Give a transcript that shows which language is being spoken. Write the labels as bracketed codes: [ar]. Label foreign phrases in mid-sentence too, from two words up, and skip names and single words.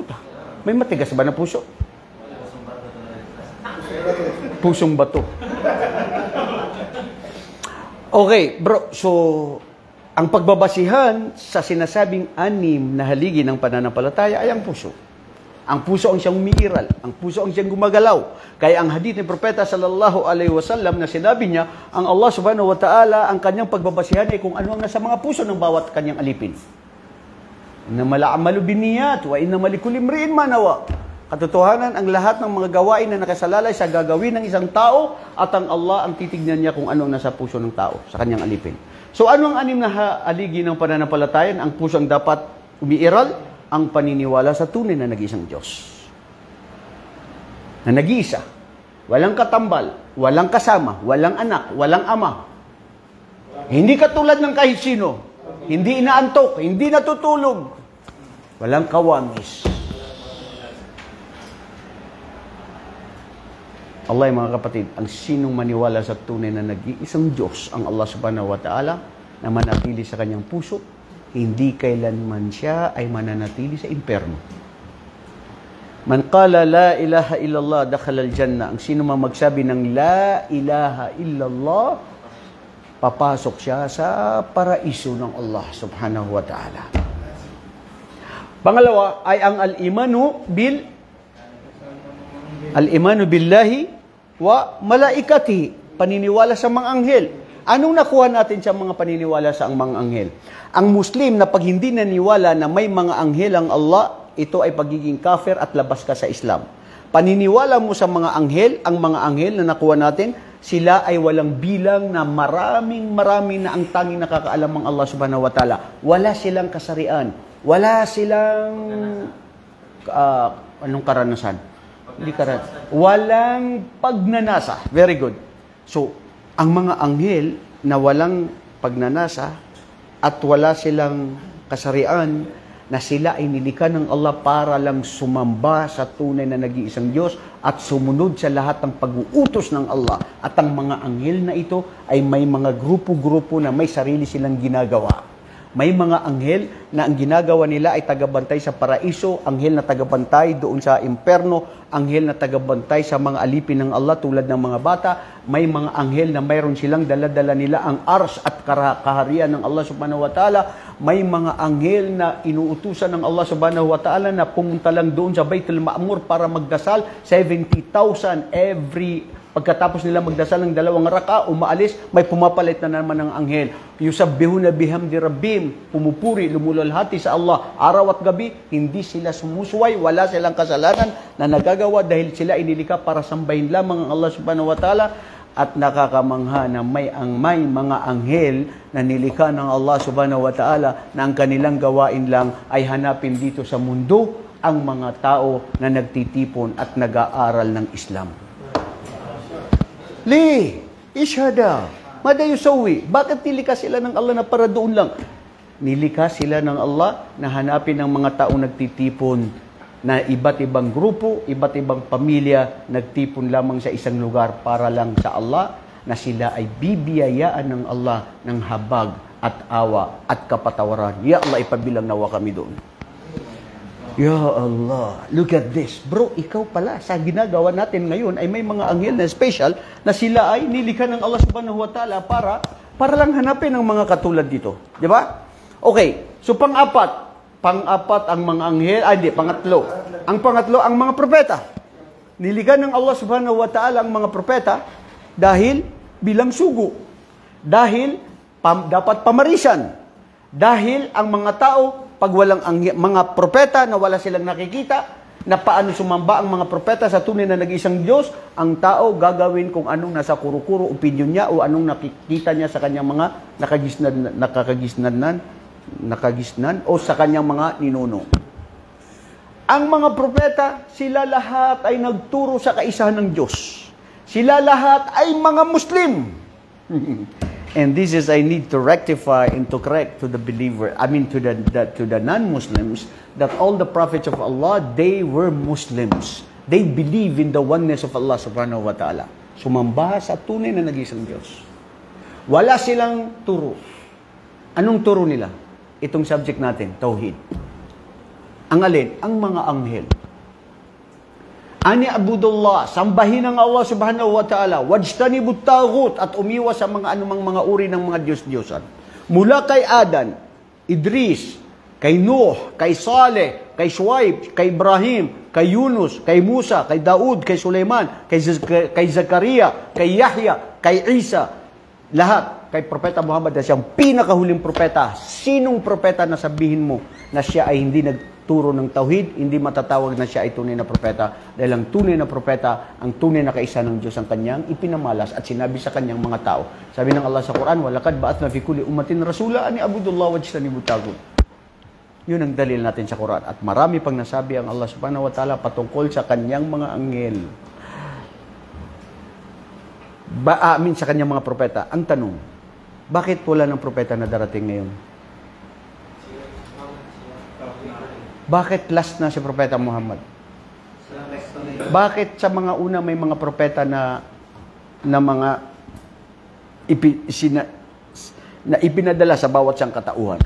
[tl] May matigas ba na puso? Pusong bato. [en] Okay, bro. [tl] So, ang pagbabasihan sa sinasabing anim na haligi ng pananampalataya ay ang puso. Ang puso ang siyang umiiral. Ang puso ang siyang gumagalaw. Kaya ang hadith ni Propeta [ar] صلى الله عليه وسلم [tl] na sinabi niya, ang Allah [ar] سبحانه وتعالى, [tl] ang kanyang pagbabasihan ay kung ano ang nasa mga puso ng bawat kanyang alipin. [ar] إنما الأعمال بالنيات وإنما لكل امرئ ما نوى. [tl] Katotohanan, ang lahat ng mga gawain na nakasalalay sa gagawin ng isang tao at ang Allah ang titignan niya kung ano ang nasa puso ng tao, sa kanyang alipin. So ano ang anim na haligi ng pananampalatayan? Ang puso ang dapat umiiral, ang paniniwala sa tunay na nag-iisang Diyos. Na nag-iisa. Walang katambal, walang kasama, walang anak, walang ama. Hindi katulad ng kahit sino. Hindi inaantok, hindi natutulog. Walang kawangis. Allah, mga kapatid, ang sinong maniwala sa tunay na nag-iisang Diyos, ang Allah [ar] سبحانه وتعالى, [tl] na manatili sa kanyang puso, hindi kailanman siya ay mananatili sa impyerno. [ar] من قال لا إله إلا الله دخل الجنة. [tl] Ang sino man magsabi ng [ar] لا إله إلا الله, [tl] papasok siya sa paraiso ng Allah [ar] سبحانه وتعالى. [tl] Pangalawa ay ang [ar] الإيمان بالله وملائكته, [tl] paniniwala sa mga anghel. Anong nakuha natin sa mga paniniwala sa mga anghel? Ang Muslim na pag hindi naniwala na may mga anghel ang Allah, ito ay pagiging kafir at labas ka sa Islam. Paniniwala mo sa mga anghel, ang mga anghel na nakuha natin, sila ay walang bilang na marami na ang tanging nakakaalam ang Allah [ar] سبحانه وتعالى. [tl] Wala silang kasarian. Wala silang anong karanasan? Hindi karanasan. Walang pagnanasa. [en] Very good. [tl] So, ang mga anghel na walang pagnanasa at wala silang kasarian, na sila ay nilikha ng Allah para lang sumamba sa tunay na nag-iisang Diyos at sumunod sa lahat ng pag-uutos ng Allah. At ang mga anghel na ito ay may mga grupo-grupo na may sarili silang ginagawa. May mga anghel na ang ginagawa nila ay tagabantay sa paraiso, anghel na tagabantay doon sa imperno, anghel na tagabantay sa mga alipin ng Allah tulad ng mga bata. May mga anghel na mayroon silang dala-dala nila ang ars at kaharian ng Allah [ar] سبحانه وتعالى. [tl] May mga anghel na inuutusan ng Allah [ar] سبحانه وتعالى [tl] na pumunta lang doon sa Baitul Ma'mur para magdasal. 70,000 pagkatapos nila magdasal ng 2 raka, umaalis, may pumapalit na naman ng anghel. [ar] يسبحون بحمد ربهم, [tl] pumupuri, lumulalhati sa Allah. Araw at gabi, hindi sila sumusuway, wala silang kasalanan na nagagawa dahil sila inilika para sambahin lamang ang Allah [ar] سبحانه وتعالى. [tl] At nakakamangha na may mga anghel na nilikha ng Allah [ar] سبحانه وتعالى [tl] na ang kanilang gawain lang ay hanapin dito sa mundo ang mga tao na nagtitipon at nag-aaral ng Islam. Ishada, madayusawi. Bakit nilikha sila ng Allah na para doon lang? Nilikha sila ng Allah na hanapin ng mga taong nagtitipon na iba't ibang grupo, iba't ibang pamilya, nagtipon lamang sa isang lugar para lang sa Allah, na sila ay bibiyayaan ng Allah ng habag at awa at kapatawaran. [ar] يا الله, [tl] ipabilang nawa kami doon. [ar] يا الله, [en] look at this. Bro, [tl] ikaw pala, sa ginagawa natin ngayon ay may mga anghel na special na sila ay nilikha ng Allah [ar] سبحانه وتعالى [tl] para lang hanapin ang mga katulad dito. Di ba? Okay, so pang-apat ang mga anghel, pangatlo. Ang pangatlo, ang mga propeta. Niligan ng Allah [ar] سبحانه وتعالى [tl] ang mga propeta dahil bilang sugo. Dahil dapat pamarisan. Dahil ang mga tao, pag walang mga propeta na wala silang nakikita, na paano sumamba ang mga propeta sa tunay na nag-isang Diyos, ang tao gagawin kung anong nasa kuro-kuro opinion niya o anong nakikita niya sa kanyang mga nakagisnan o sa kanyang mga ninuno. Ang mga propeta, sila lahat ay nagturo sa kaisahan ng Diyos. Sila lahat ay mga Muslim. [en] And this is I need to rectify and to correct to the believer, to the non-Muslims, that all the prophets of Allah, they were Muslims. They believe in the oneness of Allah [ar] سبحانه وتعالى. [tl] Sumamba sa tunay na nag-isang Diyos. Wala silang turo. Anong turo nila? Itong subject natin, Tauhid. Ang alin? Ang mga anghel. [ar] أن اعبدوا الله, [tl] sambahin ang Allah [ar] سبحانه وتعالى, واجتنبوا الطاغوت, [tl] at umiwas sa mga anumang mga uri ng mga Diyos-Diyosan. Mula kay Adan, Idris, kay Nuh, kay Saleh, kay Shuaib, kay Ibrahim, kay Yunus, kay Musa, kay Daud, kay Sulaiman, kay Zakaria, kay Yahya, kay Isa, lahat kay Propeta Muhammad na siyang pinakahuling propeta. Sinong propeta na sabihin mo na siya ay hindi nagturo ng tauhid, hindi matatawag na siya ay tunay na propeta, dahil ang tunay na propeta, ang tunay na kaisa ng Diyos ang kanyang ipinamalas at sinabi sa kanyang mga tao. Sabi ng Allah sa Quran, [ar] ولقد بعثنا في كل أمة رسولا أن اعبدوا الله واجتنبوا الطاغوت. [tl] Yun ang dalil natin sa Quran. At marami pang nasabi ang Allah [ar] سبحانه وتعالى [tl] patungkol sa kanyang mga anghel. Sa kanyang mga propeta. Ang tanong, bakit wala ng propeta na darating ngayon? Bakit last na si Propeta Muhammad? Bakit sa mga una may mga propeta na mga ipinadala sa bawat siyang katauhan?